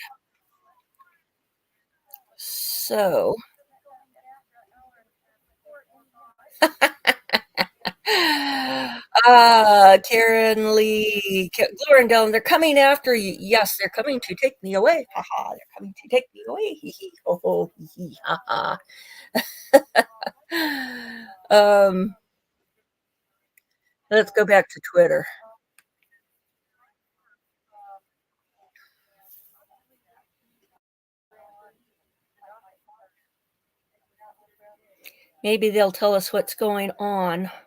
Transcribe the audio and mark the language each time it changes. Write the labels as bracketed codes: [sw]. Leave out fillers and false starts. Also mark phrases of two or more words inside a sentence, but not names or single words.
[en] So, Karen Lee, Glorindale, they're coming after you. Yes, they're coming to take me away. Haha, they're coming to take me away. Hee hee, ho ho, hee hee, ha ha. Let's go back to Twitter. Maybe they'll tell us what's going on.